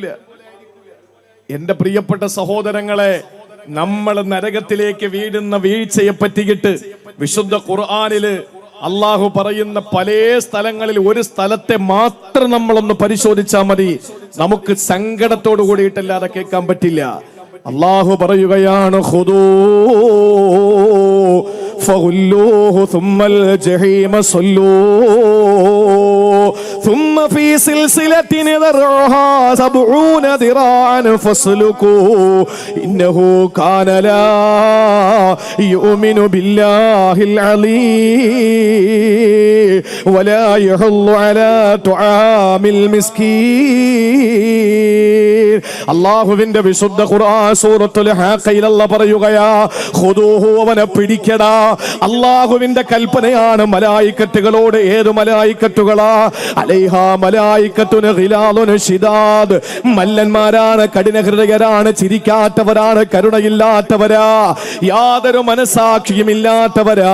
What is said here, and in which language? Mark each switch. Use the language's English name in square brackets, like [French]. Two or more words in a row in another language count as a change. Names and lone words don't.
[Malayalam] എന്റെ പ്രിയപ്പെട്ട സഹോദരങ്ങളെ, നമ്മൾ നരകത്തിലേക്ക് വീഴുന്ന വീഴ്ചയെ പറ്റിയിട്ട് വിശുദ്ധ ഖുർആനില് അള്ളാഹു പറയുന്ന പല സ്ഥലങ്ങളിൽ ഒരു സ്ഥലത്തെ മാത്രം നമ്മളൊന്ന് പരിശോധിച്ചാൽ മതി, നമുക്ക് സങ്കടത്തോട് കൂടിയിട്ടല്ലാതെ കേൾക്കാൻ പറ്റില്ല. അള്ളാഹു പറയുകയാണ്, [Arabic] خذوه فغلوه ثم الجحيم صلوه ثم في سلسلة ذرعها 70 ذراعا فاسلكوه إنه كان لا يؤمن بالله العظيم ولا يحض على طعام المسكين. [Malayalam] അല്ലാഹുവിന്റെ വിശുദ്ധ ഖുർആൻ സൂറത്തുൽ ഹാഖയിൽ അല്ലാഹു പറയുകയാ, ഖുദൂഹു, അവനെ പിടിക്കടാ. അല്ലാഹുവിന്റെ കൽപ്പനയാണ് മലായിക്കത്തുകളോട്. ഏത് മലായിക്കത്തുകളാ? [Arabic] عليها ملائكة غلاظ شداد. [Malayalam] മല്ലന്മാരാണ്, കഠിനഹൃദയരാണ്, ചിരിക്കാത്തവരാണ്, കരുണയില്ലാത്തവരാ, യാതൊരു മനസാക്ഷിയും ഇല്ലാത്തവരാ.